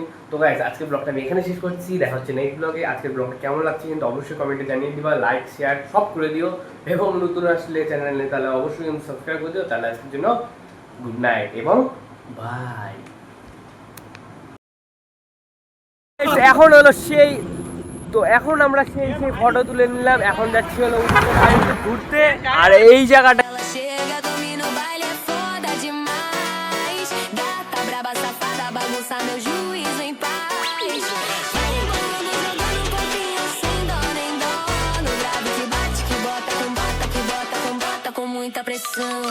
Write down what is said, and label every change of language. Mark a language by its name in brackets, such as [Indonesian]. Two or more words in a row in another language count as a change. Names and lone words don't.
[Bangla] তো গাইস আজকের ব্লগটা আমি এখানে শেষ করছি, দেখা হচ্ছে [English] next blogে। [Bangla] আজকের ব্লগটা কেমন লাগছে কিন্তু অবশ্যই কমেন্টে জানিয়ে দিবা, [English] like share [Bangla] সব করে দিও, এবং নতুন আসলে চ্যানেলে তাহলে অবশ্যই কিন্তু সাবস্ক্রাইব করে দিও। তাহলে আজকের জন্য [English] good night [Bangla] এবং বাই। এখন হলো সেই, তো এখন আমরা সেই ফটো তুলে নিলাম, এখন যাচ্ছি হলো ঘুরতে। আর এই জায়গাটা [Portuguese] meu juízo em paz. Vai embolando, jogando um pouquinho sem dó nem dó. No grave que bate, que bota com muita pressão.